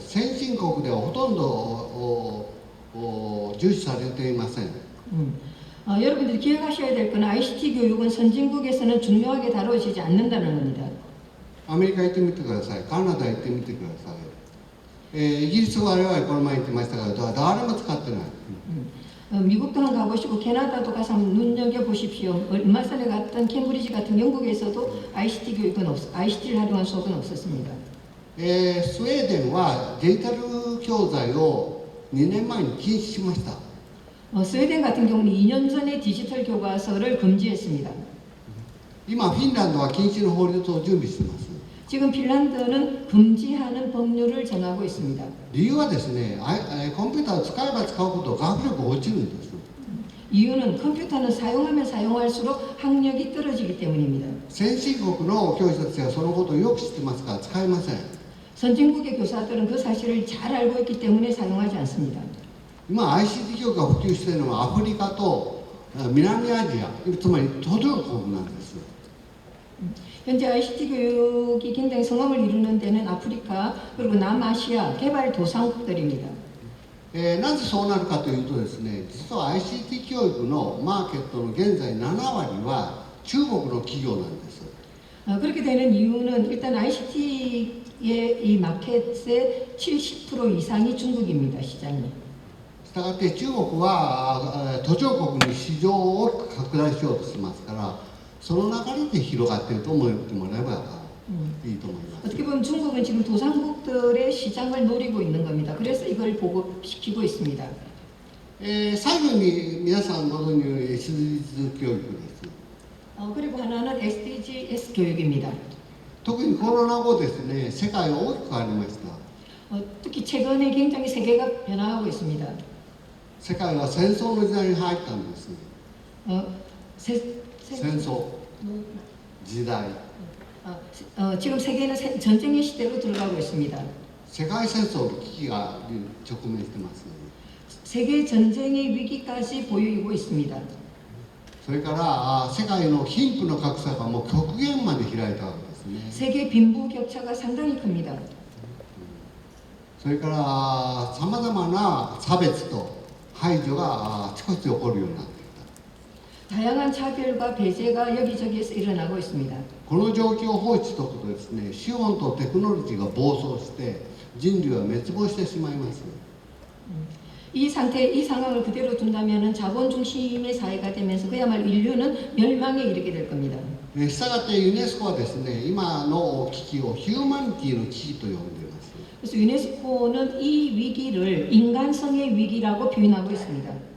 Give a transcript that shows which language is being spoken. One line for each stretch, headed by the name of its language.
Japanese: 先進国ではほとんど重視されていません。
Korean: 여러분들이 기억하셔야 될 건 ICT 교육은 선진국에서는 중요하게 다뤄지지 않는다는 겁니다.
Japanese: アメリカ行ってみてください。カナダ行ってみてください。イギリスは我々この前行ってましたが、誰も使ってない。
Korean: 미국도 가보시고 캐나다도 가서 눈여겨보십시오. 얼마 전에 갔던 캠브리지 같은 영국에서도 ICT 교육은 ICT를 활용한 수업은 없었습니다.
Japanese: スウェーデンはデジタル教材を2年前に禁止しました。
Korean: 스웨덴 같은 경우는 2년 전에 디지털 교과서를 금지했습니다.
Japanese: 今フィンランドは禁止の法律を準備しています。
Korean: 지금 핀란드는 금지하는 법률을 정하고 있습니다.
Japanese: 理由はですね、コンピューターを使えば使うほど学力が落ちるんです。
Korean: 이유는 컴퓨터는 사용하면 사용할수록 학력이 떨어지기 때문입니다.
Japanese: 先進国の教師たちはそのことをよく知ってますから使えません。
Korean: 선진국의 교사들은 그 사실을 잘 알고 있기 때문에 사용하지 않습니다.
Japanese: 今 ICT 教育が普及しているのはアフリカと南アジア、つまり途上国なんです。
Korean: 현재 ICT 교육이 굉장히 성공을 이루는 데는 아프리카 그리고 남아시아 개발도상국들입니다.
Japanese: なぜそうなるかというとですね、実は ICT 教育のマーケットの現在7割は中国の企業なんです。
Korean: 그렇게 되는 이유는 일단 ICT의 이 마켓의 70% 이상이 중국입니다. 시장이.
Japanese: したがって中国は途上国に市場を拡大しようとしてますから、その流れで広がっていると思ってもらえばいいと思います。
Korean: 어떻게 보면 중국은 지금 도상국들의 시장을 노리고 있는 겁니다. 그래서 이걸 보급시키고 있습니다.
Japanese: 最後に皆さんご存知の SDGs 教育です。
Korean: 그리고 하나는 SDGs 교육입니다.
Japanese: 特にコロナ後ですね、世界は大きく変わりました。
Korean: 특히 최근에 굉장히 세계가 변화하고 있습니다.
Japanese: 世界は戦争の時代に入ったんです。戦争時代。
Korean: 지금 세계는 전쟁의 시대로 들어가고 있습니다.
Japanese: 世界戦争の危機が直面してます。
Korean: 세계 전쟁의 위기까지 보이고 있습니다.
Japanese: それから世界の貧富の格差がもう極限まで開いたわけですね。
Korean: 세계 빈부 격차가 상당히 큽니다.
Japanese: それからさまざまな差別と排除があちこち起こるようになってきた。
Korean: 다양한 차별과 배제가 여기저기에서 일어나고 있습니다.
Japanese: この状況を放置しておくとですね、資本とテクノロジーが暴走して人類は滅亡してしまいます。
Korean: 이 상황을 그대로 둔다면 자본 중심의 사회가 되면서 그야말로 인류는 멸망에 이르게 될 겁니다.
Japanese: したがってユネスコはですね、今の危機をヒューマニティの危機と呼んでいます。
Korean: 그래서 유네스코는 이 위기를 인간성의 위기라고 표현하고 있습니다.